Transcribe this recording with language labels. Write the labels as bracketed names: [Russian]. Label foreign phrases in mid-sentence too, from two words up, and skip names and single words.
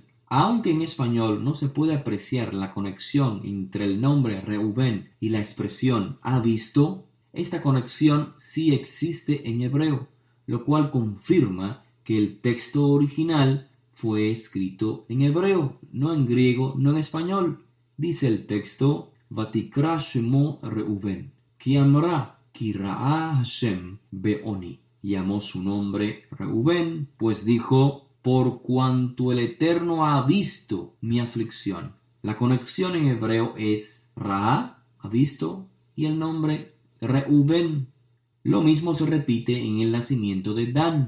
[Spanish] Aunque en español no se puede apreciar la conexión entre el nombre Reubén y la expresión ha visto, esta conexión sí existe en hebreo, lo cual confirma que el texto original fue escrito en hebreo, no en griego, no en español. Dice el texto: [Hebrew] ותקרא שמו ראובן. כי אמרה, כי ראה השם בעניי. [Spanish] Llamó su nombre Reubén, pues dijo, por cuanto el Eterno ha visto mi aflicción. La conexión en hebreo es Ra'a, ha visto, y el nombre Reubén. Lo mismo se repite en el nacimiento de Dan.